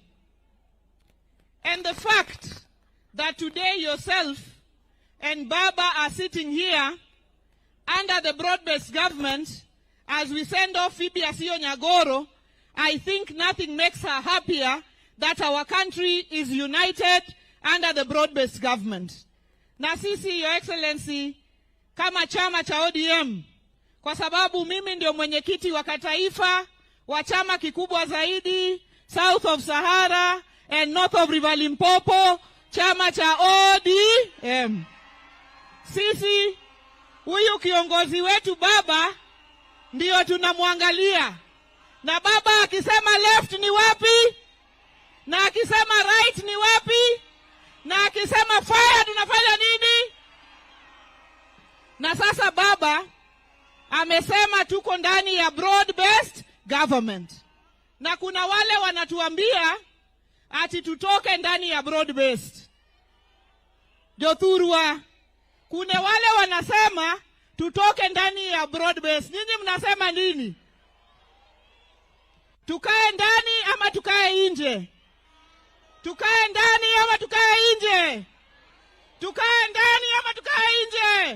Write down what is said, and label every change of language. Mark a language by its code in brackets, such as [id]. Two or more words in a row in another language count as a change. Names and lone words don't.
[en] And the fact that today yourself and Baba are sitting here under the broad-based government as we send off Phoebe Asiyo Nyagoro, I think nothing makes her happier that our country is united under the broad-based government. [sw] Na sisi, [en] Your Excellency, [sw] kama chama cha ODM, kwa sababu mimi ndio mwenyekiti wa kitaifa wa chama kikubwa zaidi [en] South of Sahara and North of River Limpopo, [sw] chama cha ODM. Sisi, huyu kiongozi wetu Baba ndio tunamwangalia. Na Baba akisema left ni wapi? Na akisema right ni wapi? Na akisema fire tunafanya nini? Na sasa Baba amesema tuko ndani ya [en] broad-based government. [sw] Na kuna wale wanatuambia ati tutoke ndani ya broad-based. Jothurwa, kuna wale wanasema tutoke ndani ya broad-based. Nyinyi mnasema nini? Tukae ndani ama tukae nje? Tukae ndani ama tukae nje? Tukae ndani ama tukae nje?